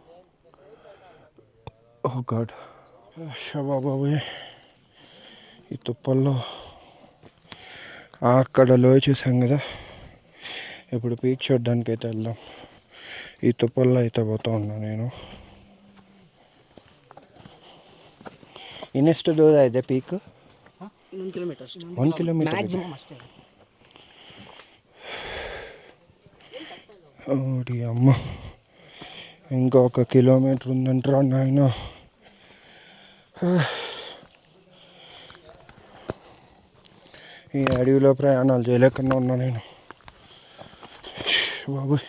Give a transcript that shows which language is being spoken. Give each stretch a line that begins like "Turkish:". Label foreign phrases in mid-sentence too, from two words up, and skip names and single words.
English: Oh God
Telugu: బాబాయ్, ఈ తుప్పల్లో అక్కడ లోయ చూసాం కదా, ఇప్పుడు పీక్ చూడడానికి అయితే వెళ్దాం. ఈ తుప్పల్లో అయితే పోతా ఉన్నా నేను.
Kannada: ಇನ್ನೆಷ್ಟು ದೂರ ಇದೆ ಪೀಕ್? 1 ಕಿಲೋಮೀಟರ್. 1 ಕಿಲೋಮೀಟರ್ ಮ್ಯಾಕ್ಸಿಮಮ್ ಅಷ್ಟೇ.
Telugu: ఓడి అమ్మ, ఇంకా 1 కిలోమీటర్ ఉందంటారా నాయన. ఈ అడవిలో ప్రయాణాలు చేయలేకుండా ఉన్నా నేను బాబోయ్.